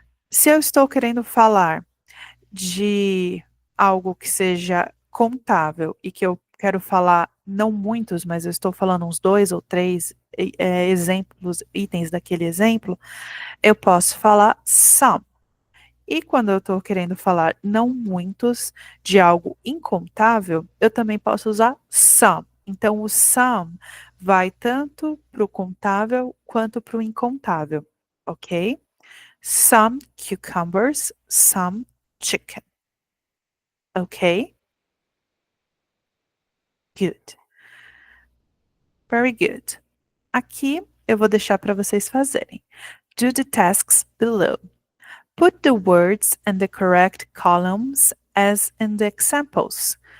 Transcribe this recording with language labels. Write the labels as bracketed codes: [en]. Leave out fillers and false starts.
[pt] Se eu estou querendo falar de algo que seja contável e que eu quero falar não muitos, mas eu estou falando uns 2 ou 3 exemplos, itens daquele exemplo, eu posso falar some. E quando eu estou querendo falar não muitos de algo incontável, eu também posso usar some. Então, o some vai tanto para o contável quanto para o incontável, ok? [en] Some cucumbers, some chicken. Ok? Good. Very good. [pt] Aqui eu vou deixar para vocês fazerem. [en] Do the tasks below. Put the words in the correct columns as in the examples.